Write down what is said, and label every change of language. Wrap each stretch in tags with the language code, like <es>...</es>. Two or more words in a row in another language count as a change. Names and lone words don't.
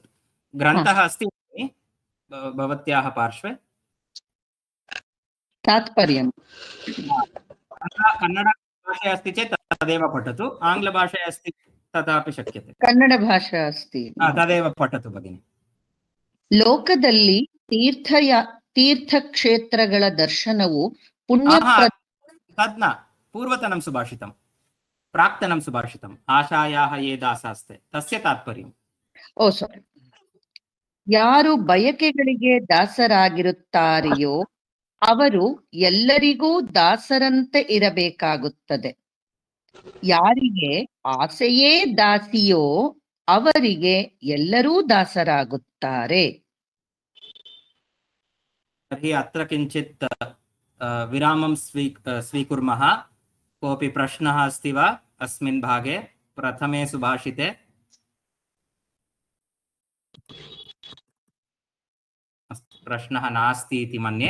<sa>ग्रन्थः अस्ति भवत्याः पार्श्वे? तात्पर्यं कन्नड भाषा अस्ति चेत् तदेव पठतु, आङ्ग्लभाषा अस्ति तथापि शक्यते। कन्नडभाषा अस्ति, तदेव पठतु भगिनि।</sa> <kn>ಲೋಕದಲ್ಲಿ ತೀರ್ಥಕ್ಷೇತ್ರಗಳ ದರ್ಶನವು ಪುಣ್ಯ</kn> <sa>तद् न, पूर्वतनं सुभाषितं, प्राक्तनं सुभाषितम्। आशायाः ये दासास्ते तस्य तात्पर्यम्।</sa> <kn>ಓ ಸಾರಿ. ಯಾರು ಬಯಕೆಗಳಿಗೆ ದಾಸರಾಗಿರುತ್ತಾರೆಯೋ ಅವರು ಎಲ್ಲರಿಗೂ ದಾಸರಂತೆ ಇರಬೇಕಾಗುತ್ತದೆ. ಯಾರಿಗೆ ಆಸೆಯೇ ದಾಸಿಯೋ ಅವರಿಗೆ ಎಲ್ಲರೂ ದಾಸರಾಗುತ್ತಾರೆ.</kn> <sa>तर्हि अत्र किञ्चित् विरामं स्वीकुर्मः। कोऽपि प्रश्नः अस्ति वा अस्मिन् भागे, प्रथमे सुभाषिते? प्रश्नः नास्ति इति मन्ये।</sa>